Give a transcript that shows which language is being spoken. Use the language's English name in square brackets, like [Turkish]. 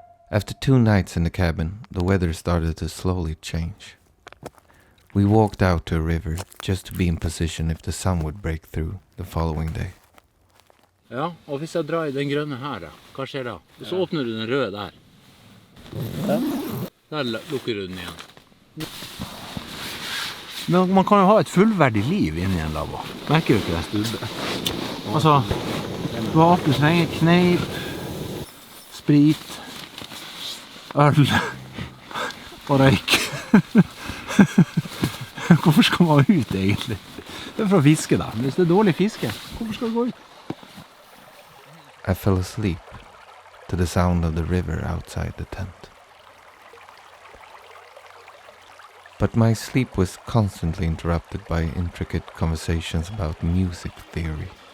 [English] After 2 nights in the cabin, the weather started to slowly change. We walked out to a river just to be in position if the sun would break through the following day. [Norwegian] Ja, og hvis jeg drar i den grønne her da, hva skjer da? Og så åpner du den røde der. Der lukker du den igjen. Men man kan jo ha et fullverdig liv inni en lavvo. Merker du ikke det stubbe? Altså, du har alt du trenger, kneip, sprit, øl og røyk. Hvorfor skal man ut egentlig? Det er for å fiske da. Hvis det er dårlig fiske, hvorfor skal du gå ut? [English] I fell asleep to the sound of the river outside the tent. But my sleep was constantly interrupted by intricate conversations about music theory.